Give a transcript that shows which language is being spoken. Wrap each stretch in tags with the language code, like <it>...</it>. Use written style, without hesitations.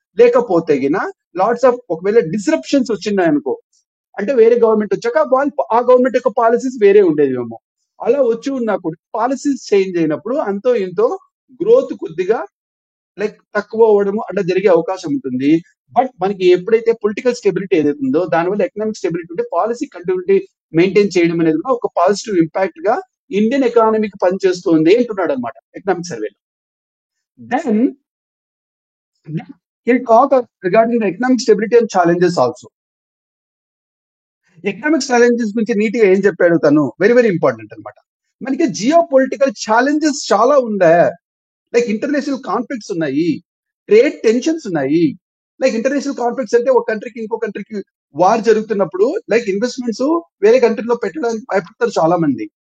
<te>లేకపోతే గిన lots of ఒకవేళ డిస్రప్షన్స్ వచ్చినాయనుకో, అంటే వేరే గవర్నమెంట్ వచ్చాక వాళ్ళు ఆ గవర్నమెంట్ యొక్క పాలసీస్ వేరే ఉండేవేమో, అలా వచ్చి ఉన్నప్పుడు పాలసీస్ చేంజ్ అయినప్పుడు అంతో ఇంతో గ్రోత్ కొద్దిగా లైక్ తక్కువ అవ్వడము అట్లా జరిగే అవకాశం ఉంటుంది. బట్ మనకి ఎప్పుడైతే పొలిటికల్ స్టెబిలిటీ ఏదైతే ఉందో దానివల్ల ఎకనామిక్ స్టెబిలిటీ ఉంటే పాలసీ కంటిన్యూటీ మెయింటైన్ చేయడం అనేది కూడా ఒక పాజిటివ్ ఇంపాక్ట్ గా ఇండియన్ ఎకానమీకి పనిచేస్తుంది అంటున్నాడు అనమాట ఎకనామిక్ సర్వేలో.</te> <en>Then he'll talk regarding the economic stability and challenges also.</en> <te>Economic challenges గురించి నీట్ గా ఏం చెప్పాడు తను, వెరీ వెరీ ఇంపార్టెంట్ అనమాట. మనకి జియో పొలిటికల్ ఛాలెంజెస్ చాలా ఉన్నాయి. లైక్ ఇంటర్నేషనల్ కాన్ఫ్లిక్ట్స్ ఉన్నాయి, ట్రేడ్ టెన్షన్స్ ఉన్నాయి. లైక్ ఇంటర్నేషనల్ కాన్ఫ్లిక్ట్స్ అంటే ఒక కంట్రీకి ఇంకో కంట్రీకి వార్ జరుగుతున్నప్పుడు లైక్ ఇన్వెస్ట్మెంట్స్ వేరే కంట్రీలో పెట్టడానికి భయపడతారు చాలా మంది.</te>